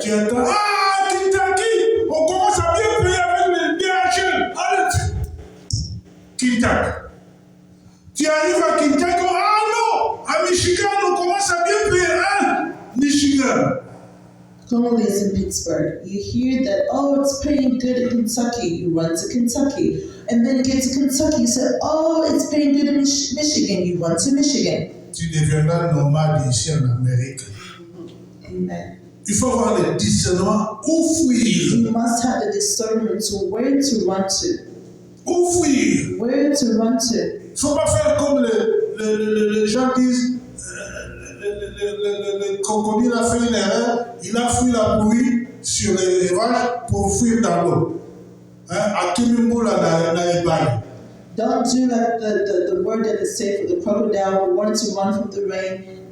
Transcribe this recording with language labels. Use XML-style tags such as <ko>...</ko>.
<fr>Tu entends, ah, Kentucky, on commence à bien payer avec les DHL. Allez, Kentucky. Tu arrives à Kentucky, ah non, à Michigan, on commence à bien payer, hein, Michigan.</fr> <en>Congolese in Pittsburgh. You hear that, oh, it's paying good in Kentucky. You run to Kentucky. And then you get to Kentucky, you say, oh, it's paying good in Michigan. You run to Michigan.</en> <fr>Tu deviendras nomade ici en Amérique. Amen. Il faut avoir le discernement où fuir.</fr> <en>You must have the discernment to where to run to.</en> <fr>Où fuir.</fr> <en>Where to run to.</en> <fr>Il ne faut pas faire comme les gens disent, le crocodile a fait une erreur, il a fui la pluie sur les rivages pour fuir dans l'eau.</fr> <ln>À Kimimbola na Ebali.</ln> <en>Don't do like the word that is said for the crocodile who wanted to run from the rain.</en>